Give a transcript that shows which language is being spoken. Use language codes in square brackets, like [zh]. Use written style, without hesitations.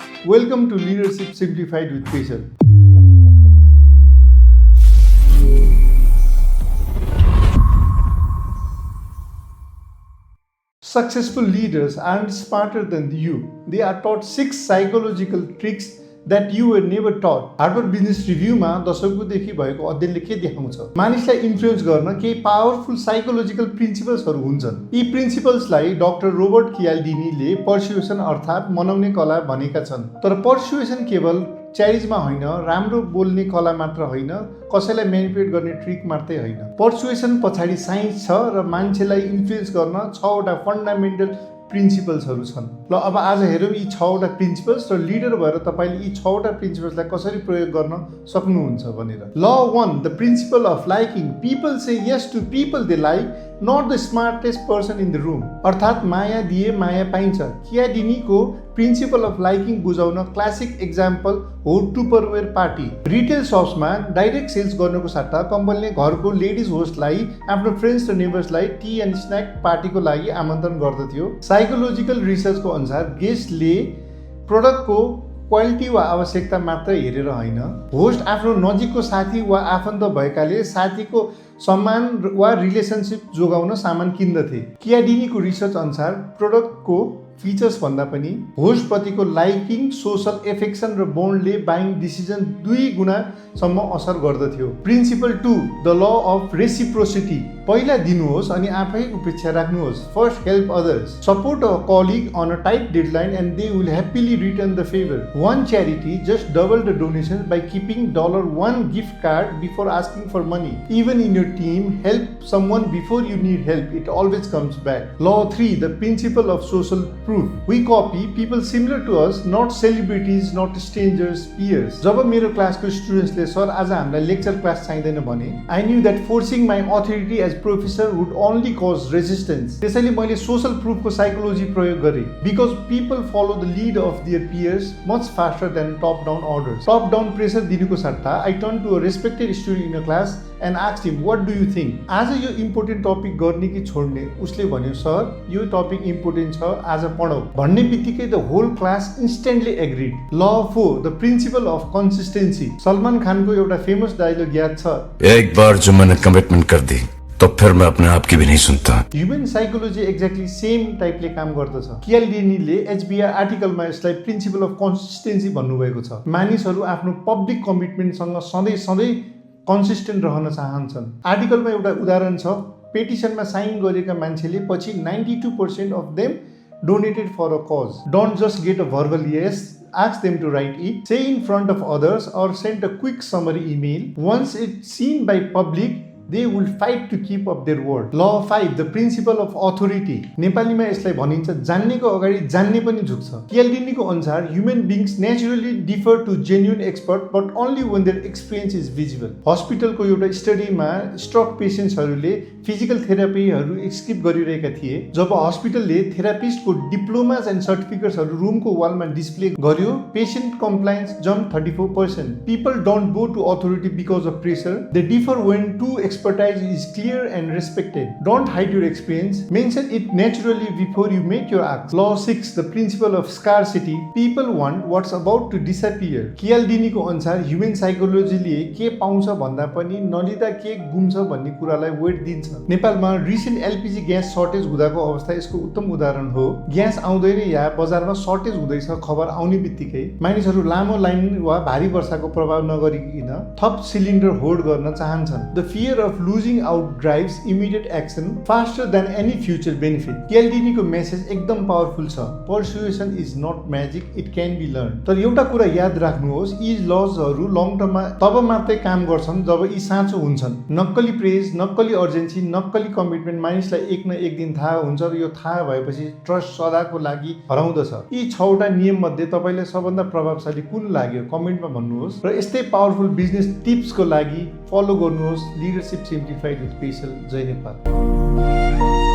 [en] Welcome to Leadership Simplified with Faisal. Successful leaders aren't smarter than you. They are taught 6 psychological tricks that you were never taught. [ne] Harvard business रिभ्यूमा दशकौंदेखि भएको अध्ययनले के देखाउँछ? मानिसलाई influence गर्न केही powerful psychological प्रिन्सिपल्सहरू हुन्छन्। यी प्रिन्सिपल्सलाई डाक्टर रोबर्ट कियाल्डिनीले पर्सुएसन अर्थात् मनाउने कला भनेका छन्। तर पर्सुएसन केवल च्यारिजमा होइन, राम्रो बोल्ने कला मात्र होइन, कसैलाई म्यानिपुलेट गर्ने ट्रिक मात्रै होइन। पर्सुएसन पछाडि साइन्स छ र मान्छेलाई इन्फ्लुएन्स गर्न 6वटा फन्डामेन्टल प्रिन्सिपल्सहरू छन्। ल अब आज हेरौँ यी 6वटा प्रिन्सिपल्स र लिडर भएर तपाईँले यी 6वटा प्रिन्सिपल्सलाई कसरी प्रयोग गर्न सक्नुहुन्छ भनेर। [en] Law 1 the principle of liking. People say yes to people they like, not the smartest person in the room. [ne] अर्थात् माया दिए माया पाइन्छ। कियाडिनीको प्रिन्सिपल अफ लाइकिङ बुझाउन क्लासिक एक्जाम्पल हो टुपरवेयर पार्टी। रिटेल सप्समा डाइरेक्ट सेल्स गर्नुको सट्टा कम्पनीले घरको लेडिज होस्टलाई आफ्नो फ्रेन्ड्स र नेबर्सलाई टी एन्ड स्न्याक पार्टीको लागि आमन्त्रण गर्दथ्यो। साइकोलोजिकल रिसर्चको अनुसार गेस्टले प्रोडक्टको क्वालिटी वा आवश्यकता मात्र हेरेर होइन, होस्ट आफ्नो नजिकको साथी वा आफन्त भएकाले साथीको सम्मान वा रिलेसनसिप जोगाउन सामान किन्दथे। कियाडिनीको रिसर्च अनुसार प्रोडक्टको फिचर्स भन्दा पनि होस्टप्रतिको लाइकिङ, सोसल एफेक्सन र बोन्डले बाइङ डिसिजन 2 गुणासम्म असर गर्दथ्यो। [en] Principle 2 the law of reciprocity. [ne] पहिला दिनुहोस् अनि आफै उपेक्षा राख्नुहोस्। [en] First help others. Support a colleague on a tight deadline and they will happily return the favour. One charity just doubled the donations by keeping $1 gift card before asking for money. Even in your team, help someone before you need help. It always comes back. Law 3 the principle of social proof. We copy people similar to us, not celebrities, not strangers, peers. [ne] जब मेरो क्लासको स्टुडेन्ट्सले sir आज हामीलाई lecture class चाहिँदैन भने, [en] I knew that forcing my authority as professor would only cause resistance. [ne] त्यसैले मैले social प्रुफको psychology प्रयोग गरेँ। [en] Because people follow the lead of their peers much faster than top down orders. Top down pressure [ne] दिनुको सट्टा [en] I turned to a respected student in a class and asked him, what do you think? [ne] आज यो important topic गर्ने कि छोड्ने? उसले भन्यो sir यो टपिक इम्पोर्टेन्ट छ, आज पढौँ भन्ने बित्तिकै [en] The whole class instantly agreed. Law 4 the principle of consistency. [ne] Salman खानको एउटा फेमस डायलॉग याद छ, [hi] एक बार जो मैंने कमिटमेंट कर दी तो फिर मैं अपने आप की भी नहीं सुनता। [ne] ह्युमन साइकोलोजी एक्ज्याक्टली सेम टाइपले काम गर्दछ। कियाल्डिनीले एचबीआर आर्टिकलमा यसलाई प्रिन्सिपल अफ कन्सिस्टेन्सी भन्नुभएको छ। मानिसहरू आफ्नो पब्लिक कमिटमेन्टसँग सधैँ कन्सिस्टेन्ट रहन चाहन्छन्। आर्टिकलमा एउटा उदाहरण छ, पेटिसनमा साइन गरेका मान्छेले पछि 92% of them [en] donated for a cause. Don't just get a verbal yes, ask them to write it, say in front of others or send a quick summary email. Once it's seen by public, they will fight to keep up their word. Law 5 the principle of authority. [ne] नेपालीमा यसलाई भनिन्छ जान्नेको अगाडि जान्ने पनि झुक्छ। कियाल्डिनीको अनुसार [en] Human beings naturally defer to genuine expert but only when their experience is visible. [ne] हस्पिटलको एउटा स्टडीमा stroke पेसेन्ट्सहरूले physical थेरापीहरू skip गरिरहेका थिए। जब हस्पिटलले थेरापिस्टको डिप्लोमास एन्ड सर्टिफिकेट्सहरू रुमको वालमा डिस्प्ले गर्यो, patient compliance jump 34%. [en] People don't go to authority because of pressure. They differ when two expertise is clear and respected. Don't hide your experience. Mention it naturally before you make your act. Law 6 the principle of scarcity. People want what's about to disappear. [ne] कियाल्डिनीको अनुसार human साइकोलोजीले के पाउँछ भन्दा पनि नलिँदा के गुम्छ भन्ने कुरालाई weight दिन्छ। नेपालमा रिसेन्ट एलपीजी ग्यास सर्टेज हुँदाको अवस्था यसको उत्तम उदाहरण हो। ग्यास आउँदैन या बजारमा सर्टेज हुँदैछ खबर आउने बित्तिकै मानिसहरू लामो लाइन वा भारी वर्षाको प्रभाव नगरिकन थप सिलिन्डर होल्ड गर्न चाहन्छन्। [en] The fear of losing out drives immediate action faster than any future benefit. [ne] कियाल्डिनीको message एकदम पावरफुल छ। [en] Persuasion is not magic, it can be learn. [ne] तर एउटा कुरा याद राख्नुहोस्, यी लजहरू लङ टर्ममा तब मात्रै काम गर्छन् जब यी साँचो हुन्छन्। नक्कली प्रेज, नक्कली अर्जेन्सी, नक्कली कमिटमेन्ट मानिसलाई एक न एक दिन थाहा हुन्छ र यो थाहा भएपछि ट्रस्ट सदाको लागि हराउँदछ। यी 6वटा नियम मध्ये तपाईलाई सबभन्दा प्रभावशाली कुन लाग्यो कमेन्टमा भन्नुहोस् र यस्तै पावरफुल बिजनेस टिप्सको लागि फलो गर्नुहोस् Leadership Simplified with Faisal. Jay Nepal.